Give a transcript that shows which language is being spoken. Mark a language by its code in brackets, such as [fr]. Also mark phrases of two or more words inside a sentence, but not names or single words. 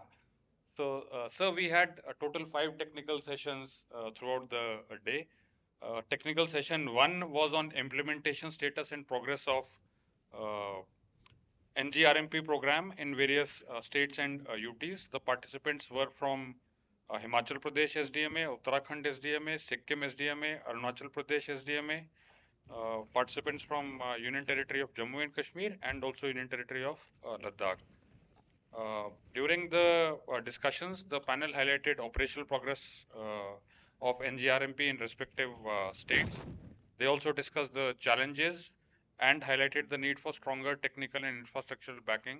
[en] So, sir, we had a total 5 technical sessions throughout the day. Technical session 1 was on implementation status and progress of uh, NGRMP program in various states and UTs. The participants were from Himachal Pradesh SDMA, Uttarakhand SDMA, Sikkim SDMA, Arunachal Pradesh SDMA, participants from Union Territory of Jammu and Kashmir, and also Union Territory of Ladakh. During the discussions, the panel highlighted operational progress of NGRMP in respective states. They also discussed the challenges and highlighted the need for stronger technical and infrastructural backing.